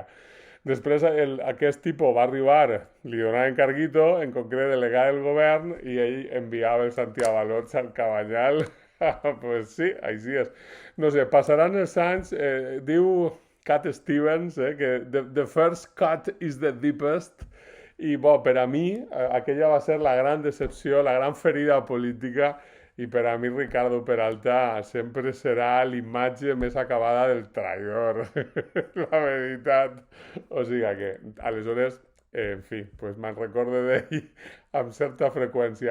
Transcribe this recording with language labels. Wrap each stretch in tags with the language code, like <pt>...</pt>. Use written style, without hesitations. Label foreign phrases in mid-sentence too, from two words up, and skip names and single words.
<ca>Després aquest tipus va arribar, li donaven carguito, en concret delegat del govern, i ell enviava els antiavalots al Cabanyal. Pues sí, així és. No sé, passaran els anys, diu Cat Stevens, que</ca> <en>the first cut is the deepest,</en> <ca>i bo, per a mi aquella va ser la gran decepció, la gran ferida política, i per a mi Ricardo Peralta sempre serà l'imatge més acabada del traïdor, la veritat. O sigui que, aleshores, En fi, pues me'n recorde d'ell amb certa freqüència.</ca>